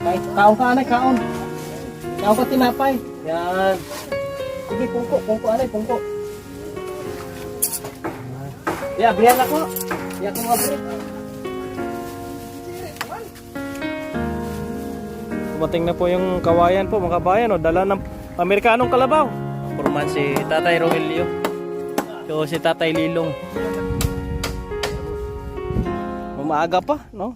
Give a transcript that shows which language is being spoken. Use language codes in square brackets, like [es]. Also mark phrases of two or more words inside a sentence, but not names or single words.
[hil] Kaon ka anay, kaon. Kaon ka tinapay. Yan. Sige, pungko anay, pungko. Ya, berian ako. Ya, ako mga beri. [tl] Dumating na po yung kawayan po mga kabayan, o dala ng Amerikanong kalabaw. Purman si Tatay Rogelio. So si Tatay Lilong. Maaga pa, no?